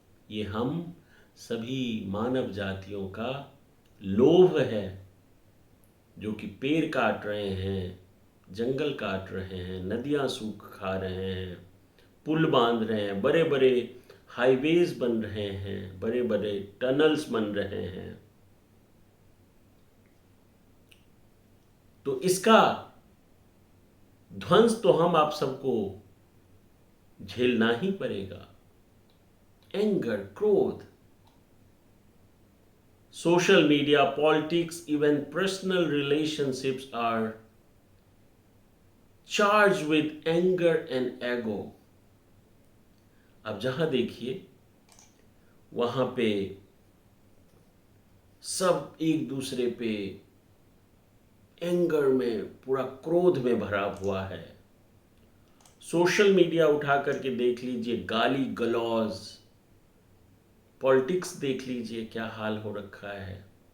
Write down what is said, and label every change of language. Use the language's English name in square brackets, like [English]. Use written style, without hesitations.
[Hindi] ये हम सभी मानव जातियों का लोभ है, जो कि पेड़ काट रहे हैं, जंगल काट रहे हैं, नदियां सूख खा रहे हैं, पुल बांध रहे हैं, बड़े बड़े हाईवेज बन रहे हैं, बड़े बड़े टनल्स बन रहे हैं। तो इसका ध्वंस तो हम आप सबको झेलना ही पड़ेगा। [English] anger, [Hindi] क्रोध, [English] social media, politics, even personal relationships are charged with anger and ego. [Hindi] अब जहां देखिए वहां पे सब एक दूसरे पे एंगर में, पूरा क्रोध में भरा हुआ है। सोशल मीडिया उठा करके देख लीजिए, गाली गलौज, पॉलिटिक्स देख लीजिए क्या हाल हो रखा है।